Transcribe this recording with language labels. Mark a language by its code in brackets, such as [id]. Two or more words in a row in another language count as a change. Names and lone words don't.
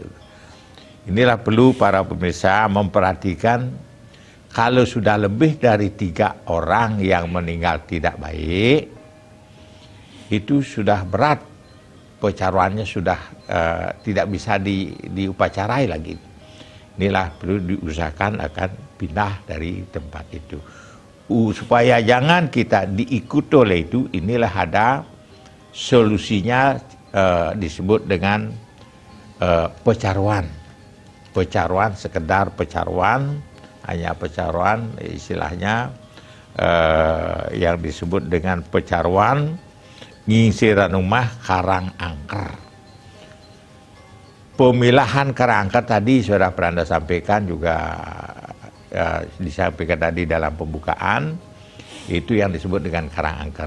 [id] Inilah perlu para pemirsa memperhatikan, kalau sudah lebih dari 3 orang yang meninggal tidak baik, itu sudah berat, pecaruannya sudah tidak bisa diupacarai lagi. Inilah perlu diusahakan akan pindah dari tempat itu. Supaya jangan kita diikuti oleh itu, inilah ada solusinya, disebut dengan pecaruan. Pecaruan, sekedar pecaruan, hanya pecaruan, istilahnya yang disebut dengan pecaruan ngisiran rumah karang angker. Pemilahan karang angker tadi sudah pernah sampaikan juga, disampaikan tadi dalam pembukaan, itu yang disebut dengan karang angker.